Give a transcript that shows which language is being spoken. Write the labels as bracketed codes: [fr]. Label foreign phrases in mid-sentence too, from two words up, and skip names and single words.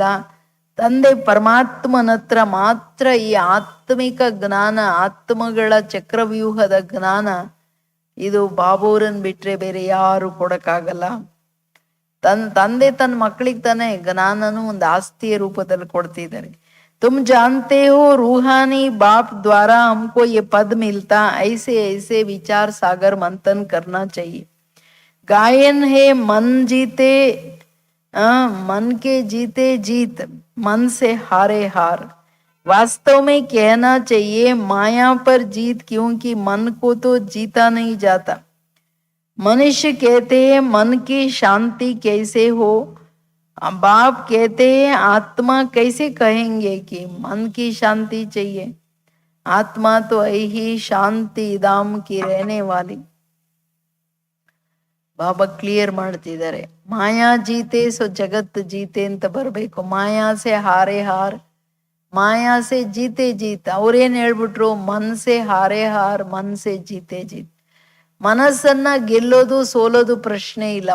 [kn] ತಂದೆ ಪರಮಾತ್ಮನ ಹತ್ರ ಮಾತ್ರ ಈ ಆತ್ಮಿಕ ಜ್ಞಾನ, ಆತ್ಮಗಳ ಚಕ್ರವ್ಯೂಹದ ಜ್ಞಾನ. ಇದು ಬಾಬೂರನ್ ಬಿಟ್ರೆ ಬೇರೆ ಯಾರು ಕೊಡಕ್ಕಾಗಲ್ಲ. ತಂದೆ ತನ್ನ ಮಕ್ಕಳಿಗೆ ತಾನೇ ಜ್ಞಾನನು ಒಂದು ಆಸ್ತಿಯ ರೂಪದಲ್ಲಿ ಕೊಡ್ತಿದ್ದಾರೆ. [hi] तुम जानते हो रूहानी बाप द्वारा हमको ये पद मिलता, ऐसे ऐसे विचार सागर मंथन करना चाहिए. गायन है मन जीते, मन के जीते जीत, मन से हारे हार. वास्तव में कहना चाहिए माया पर जीत, क्योंकि मन को तो जीता नहीं जाता. मनुष्य कहते हैं मन की शांति कैसे हो, बाप कहते हैं आत्मा कैसे कहेंगे कि मन की शांति चाहिए. आत्मा तो ही शांति धाम की रहने वाली. [kn] ಬಾಬಾ ಕ್ಲಿಯರ್ ಮಾಡ್ತಿದ್ದಾರೆ. [hi] माया जीते सो जगत जीते [kn] ಅಂತ ಬರ್ಬೇಕು. [hi] मायासे हारे हार, मायासे जीते जीत. [kn] ಅವ್ರೇನ್ ಹೇಳ್ಬಿಟ್ರು? [hi] मनसे हारे हार, मनसे जीते जीत. [kn] ಮನಸ್ಸನ್ನ ಗೆಲ್ಲೋದು ಸೋಲೋದು ಪ್ರಶ್ನೆ ಇಲ್ಲ.